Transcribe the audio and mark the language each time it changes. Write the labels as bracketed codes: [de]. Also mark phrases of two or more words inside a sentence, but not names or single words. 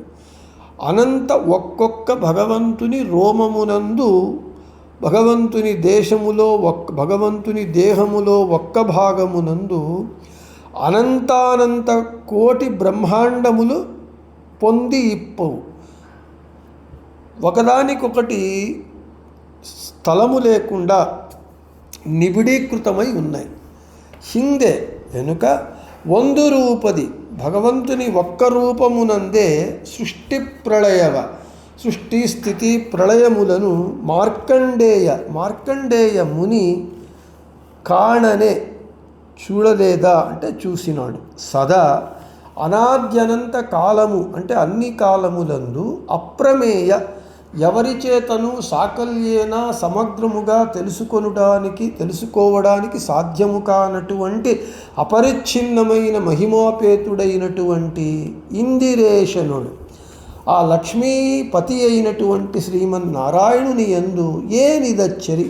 [te] అనంత ఒక్కొక్క భగవంతుని రోమమునందు భగవంతుని భగవంతుని దేహములో ఒక్క భాగమునందు అనంతానంత కోటి బ్రహ్మాండములు పొంది ఇప్పవు. ఒకదానికొకటి స్థలము లేకుండా నిబిడీకృతమై ఉన్నాయి. ಹಿಂದೆ వెనుక [kn] ಒಂದು ರೂಪದಿ [te] భగవంతుని ఒక్క రూపమునందే [kn] ಸೃಷ್ಟಿ ಪ್ರಳಯವ [te] సృష్టి స్థితి ప్రళయములను మార్కండేయ ముని కాణనే చూడలేదా అంటే చూసినాడు. సదా అనాద్యనంత కాలము అంటే అన్ని కాలములందు అప్రమేయ ఎవరి చేతను సాకల్యేన సమగ్రముగా తెలుసుకోవడానికి సాధ్యము కానటువంటి అపరిచ్ఛిన్నమైన మహిమాపేతుడైనటువంటి ఇందిరేశనుడు ఆ లక్ష్మీపతి అయినటువంటి శ్రీమన్నారాయణుని యందు ఏనిదచ్చరి.